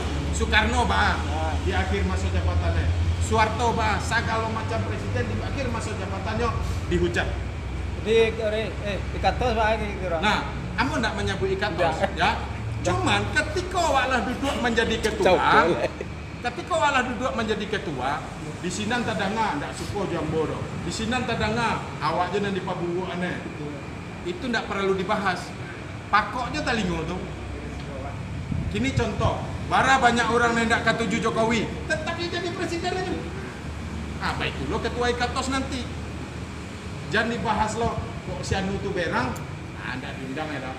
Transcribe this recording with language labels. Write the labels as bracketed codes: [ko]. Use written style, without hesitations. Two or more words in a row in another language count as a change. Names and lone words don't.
[id] Soekarno bah, di akhir masa jabatannya. Soeharto bah, segala macam presiden di akhir masa jabatannya dihujat. Jadi Ikatos pak gitu. Nah, kamu tidak menyebut Ikatos, ya. [min] Cuman ketika awaklah duduk menjadi ketua, di sinan tadanga ndak suko jambo do. Di sinan tadanga awak je nanti pabubu aneh. Itu ndak perlu dibahas. Pakoknya talingo tuh. Kini contoh, bara banyak orang yang ndak katuju Jokowi, tetap dia jadi presiden aja. [id] Apa itu lo ketua Ikatos nanti? Jangan dibahas lo, kok si anu tuh berang, ndak diundang ya dah.